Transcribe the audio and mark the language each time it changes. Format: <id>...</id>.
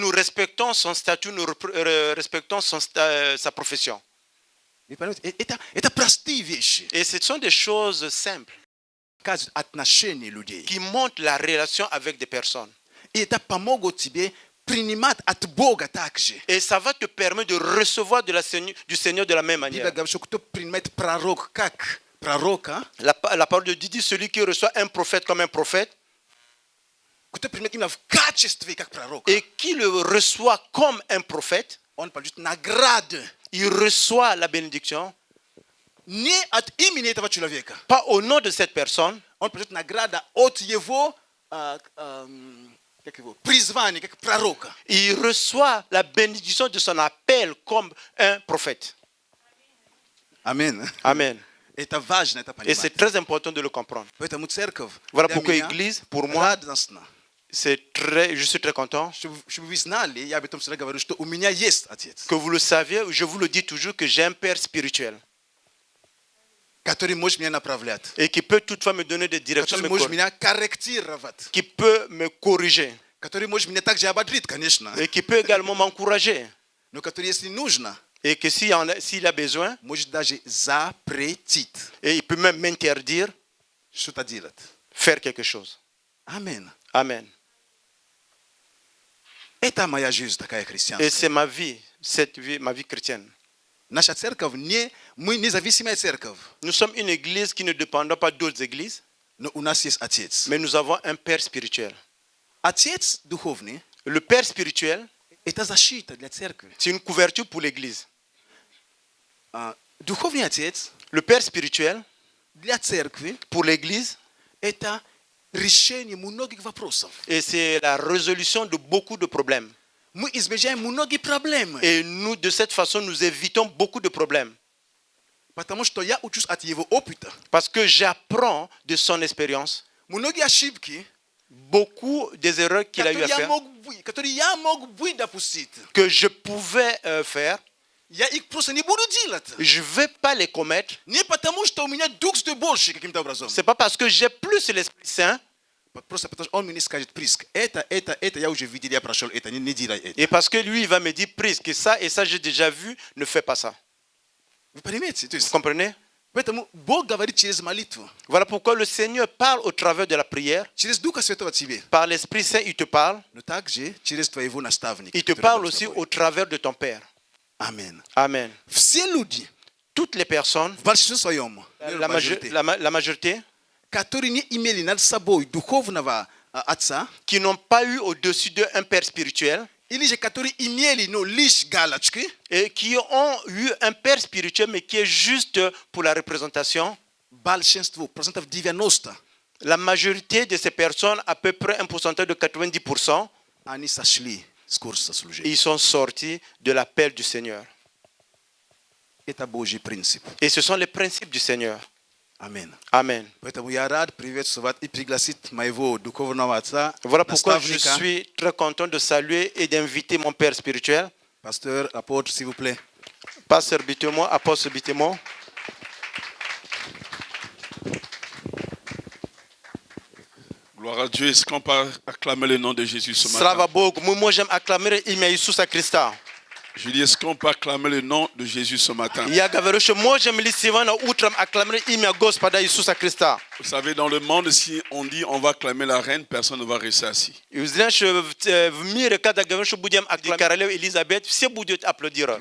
<fr>nous respectons son statut, nous respectons sa profession.</fr> <ru>Вы понимаете, это простые вещи,</ru> <fr>Et ce sont des choses simples</fr> <ru>показывают отношения людей.</ru> <fr>qui montrent la relation avec des personnes.</fr> <ru>И это помогут тебе принимать от Бога также.</ru> <fr>Et ça va te permettre de recevoir du Seigneur de la même</fr> <ru>Библия</ru> <fr>manière.</fr> <ru>говорит, что кто принимает пророк как пророка,</ru> <fr>La parole de Dieu dit celui qui reçoit un prophète comme un prophète</fr> <ru>кто принимает именно в качестве как пророка,</ru> <fr>et qui le reçoit comme un prophète,</fr> <ru>он получит награду</ru> <fr>il reçoit la bénédiction,</fr> <ru>не от имени этого человека.</ru> <fr>pas au nom de cette personne,</fr> <ru>Он получит награду от его, как его призвания, как пророка.</ru> <fr>il reçoit la bénédiction de son appel comme un prophète.</fr> <ru>Амин.</ru> <fr>Amen.</fr> <ru>Это важно, это</ru> <fr>Et c'est</fr> <ru>понимать.</ru> <fr>très important de le comprendre.</fr> <ru>Поэтому церковь</ru> <fr>Voilà</fr> <ru>для</ru> <fr>pourquoi</fr> <ru>меня</ru> <fr>Église, pour moi,</fr> <ru>радостно.</ru> <fr>je suis très content.</fr> <ru>Чтобы вы знали, я об этом всегда говорю, что у меня есть отец,</ru> <fr>Que vous le saviez, je vous le dis toujours que j'ai un père spirituel</fr> <ru>который может меня направлять,</ru> <fr>et qui peut toutefois me donner des directions,</fr> <ru>который может меня корректировать,</ru> <fr>qui peut me corriger</fr> <ru>который может меня также ободрить, конечно,</ru> <fr>et qui peut également m'encourager.</fr> <ru>но который, если нужно,</ru> <fr>Et que s'il a besoin,</fr> <ru>может даже запретить</ru> <fr>et il peut même m'interdire</fr> <ru>что-то делать.</ru> <fr>faire quelque chose.</fr> <ru>Амин.</ru> <fr>Amen.</fr> <ru>Это моя жизнь такая</ru> <fr>Et</fr> <ru>христианская.</ru> <fr>c'est ma vie, cette vie, ma vie chrétienne.</fr> <ru>Наша церковь, мы независимая церковь,</ru> <fr>Nous sommes une église qui ne dépend pas d'autres églises,</fr> <ru>но у нас есть отец.</ru> <fr>mais nous avons un père spirituel.</fr> <ru>Отец духовный</ru> <fr>Le père spirituel,</fr> <ru>– это защита для церкви.</ru> <fr>c'est une couverture pour l'église.</fr> <ru>Духовный отец</ru> <fr>Le père spirituel,</fr> <ru>для церкви</ru> <fr>pour l'église,</fr> <ru>– это решение многих вопросов.</ru> <fr>et c'est la résolution de beaucoup de problèmes.</fr> <ru>Мы избегаем многие проблемы,</ru> <fr>Et nous, de cette façon, nous évitons beaucoup de problèmes.</fr> <ru>потому что я учусь от его опыта.</ru> <fr>Parce que j'apprends de son expérience</fr> <ru>Многие ошибки,</ru> <fr>beaucoup des erreurs qu'il a eu à faire,</fr> <ru>которые я мог бы допустить,</ru> <fr>que je pouvais faire.</fr> <ru>я их просто не буду делать.</ru> <fr>Je ne vais pas les commettre.</fr> <ru>Не потому, что у меня Дух Святой больше каким-то образом.</ru> <fr>Ce n'est pas parce que j'ai plus l'Esprit Saint</fr> <ru>Просто потому, что он мне скажет, Приск, это, я уже видел, я прошел это, не делай это.</ru> <fr>et parce que lui, il va me dire, prise, que ça et ça, j'ai déjà vu, ne fais pas ça.</fr> <ru>Вы понимаете? То</ru> <fr>Vous</fr> <ru>есть,</ru> <fr>comprenez?</fr> <ru>поэтому Бог говорит через молитву,</ru> <fr>Voilà pourquoi le Seigneur parle au travers de la prière.</fr> <ru>через Духа Святого тебе,</ru> <fr>Par l'Esprit Saint, il te parle.</fr> <ru>но также через твоего наставника.</ru> <fr>Il te</fr> <ru>который</ru> <fr>parle</fr> <ru>рядом с</ru> <fr>aussi</fr> <ru>тобой.</ru> <fr>au travers de ton Père.</fr> <ru>Амин.</ru> <fr>Amen.</fr> <ru>Все люди,</ru> <fr>Toutes les personnes,</fr> <ru>в большинстве своем,</ru> <fr>la majorité,</fr> <ru>которые не имели над собой духовного отца,</ru> <fr>qui n'ont pas eu au-dessus d'eux un Père spirituel</fr> <ru>или же которые имели, лишь галочки,</ru> <fr>et qui ont eu un Père spirituel, mais qui est juste pour la représentation,</fr> <ru>большинство, процентов 90,</ru> <fr>la majorité de ces personnes, à peu près un pourcentage de 90%,</fr> <ru>они сошли с курса служения.</ru> <fr>ils sont sortis de l'appel du Seigneur.</fr> <ru>Это Божий принцип.</ru> <fr>Et ce sont les principes du Seigneur.</fr> <ru>Амин.</ru> <fr>Amen.</fr> <ru>Поэтому я рад приветствовать и пригласить моего духовного отца,</ru> <fr>Voilà pourquoi je</fr> <ru>наставника,</ru> <fr>suis très content de saluer et d'inviter mon Père spirituel,</fr> <ru>пастор, апостол,</ru> <fr>s'il vous plaît. Pasteur Bitemon, Apôtre Bitemon. à Dieu. Est-ce qu'on peut acclamer le nom de Jésus ce matin?</fr> <ru>Slava Bogu. Мы можем аккламировать имя Иисуса Христа.</ru> <fr>Je dis, est-ce qu'on peut acclamer le nom de Jésus ce matin?</fr> <ru>Я говорю, что можем ли сегодня утром аккламировать имя Господа Иисуса Христа.</ru> <fr>Vous savez, dans le monde, si on dit on va acclamer la reine, personne ne va rester assis.</fr> <ru>И вы знаете, в мире, когда говорим, что будем аккламировать королеву Елизавет, все будут аплодировать.</ru>